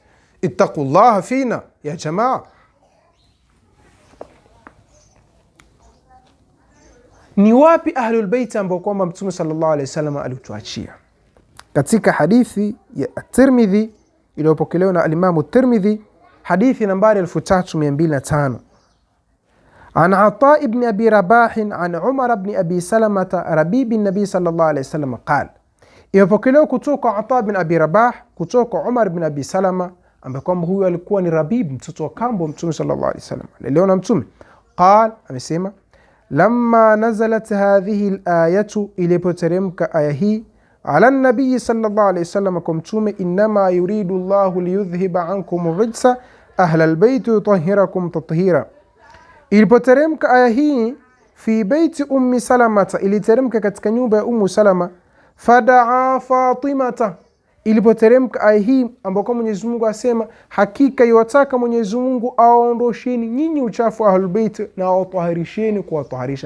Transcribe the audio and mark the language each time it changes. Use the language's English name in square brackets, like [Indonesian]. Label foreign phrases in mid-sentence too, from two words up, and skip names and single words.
[Arabic] اتقوا الله فينا يا جماعة. [Swahili] Ni wapi [Arabic] أهل البيت [Swahili] ambao kwamba Mtume [Arabic] صلى الله عليه وسلم [Swahili] alituachia? Katika hadithi ya At-Tirmidhi iliyopokelewa na al-Imam At-Tirmidhi, hadithi nambari 3205, [Arabic] عن عطاء بن أبي رباح عن عمر بن أبي سلمة ربيب النبي صلى الله عليه وسلم قال. [Swahili] Imepokelewa kutoka Ata bin Abi Rabah kutoka Umar bin Abi Salama, ambaye kwamba huyu alikuwa ni Rabib, mtoto wa kambo Mtume [Arabic] صلى الله عليه وسلم, [Swahili] aliona Mtume. [Arabic] Qal, amesema لما نزلت هذه الآية, [Swahili] ilipoteremka aya hii, [Arabic] على النبي صلى الله عليه وسلم, [Swahili] kwa Mtume, [Arabic] إنما يريد الله ليذهب عنكم الرجس أهل البيت يطهركم تطهيرا. [Swahili] Ilipoteremka aya hii [Arabic] في بيت أم سلمة, [Swahili] iliteremka katika nyumba ya Ummu Salama. [Arabic] فدعا فاطمة, [Swahili] ilipoteremka aya hii ambako Mwenyezi Mungu asema hakika yataka Mwenyezi Mungu aondosheni nyinyi uchafu wa [Arabic] أهل البيت [Swahili] na awatahirisheni kuwatahirisha.